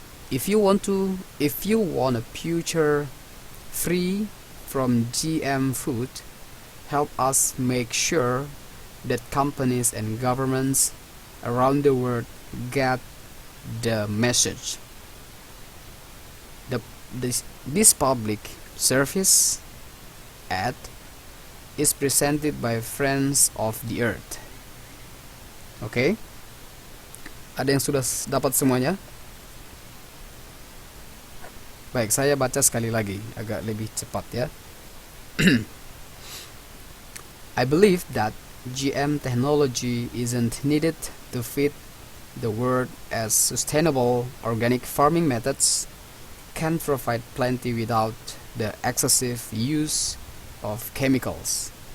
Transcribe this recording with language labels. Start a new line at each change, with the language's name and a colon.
English: If you want a future free from GM food, help us make sure that companies and governments around the world get the message. This public service ad is presented by Friends of the Earth. Oke.
Indonesian: Ada yang sudah dapat semuanya? Baik, saya baca sekali lagi, agak lebih cepat ya.
English: I believe that GM technology isn't needed to feed the world as sustainable organic farming methods can provide plenty without the excessive use of chemicals.